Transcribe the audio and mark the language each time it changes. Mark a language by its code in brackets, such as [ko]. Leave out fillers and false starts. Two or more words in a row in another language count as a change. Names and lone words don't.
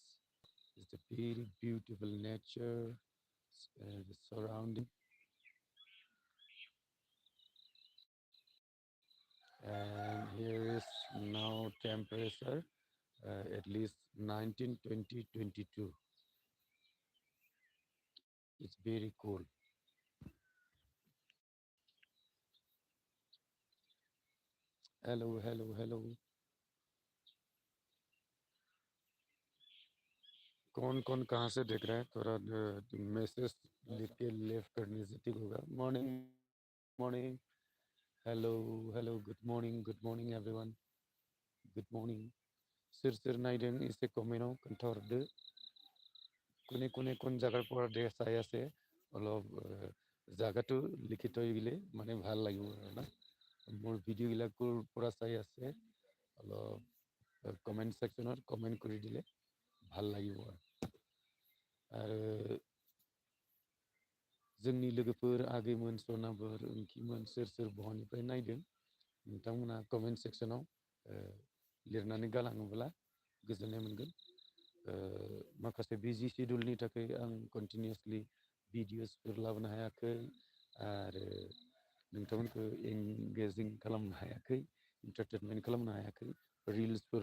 [en] It's a very beautiful nature, the surrounding, and here is now temperature at least 19, 20, 22. It's very cool. Hello, hello, hello. [hi] कौन कौन कहाँ से देख रहा है थोड़ा मैसेज लिख के लेफ्ट करने से ठीक होगा [en] morning morning hello hello good morning everyone good morning [brx] सोर सोर नायदों एसे कमेन्टआव खोन्थाहरदो [as] কোনে জায়গাৰ পৰা চাই আছে অলপ জায়গাটো লিখি থৈ দিলে মানে ভাল লাগিব আৰু না মোৰ ভিডিঅ'বিলাকৰ পৰা চাই আছে অলপ [en] comment section [as] কমেণ্ট কৰি দিলে ভাল লাগিব আৰু [brx] जोंनि लोगोफोर आगैमोन सनाफोर ओंखिमोन सोर बहानिफ्राय नायदों नोंथांमोना [en] comment section [brx] लिरनानै गालाङोब्ला गोजोननाय मोनगोन माखासे [en] busy schedule [brx] थाखाय आं कन्टिनिउसलि भिडिअसफोर लाबोनो हायाखै आरो नोंथांमोनखौ एंगेजिं खालामनो हायाखै एन्टारटेनमेन्ट खालामनो हायाखै रिल्सफोर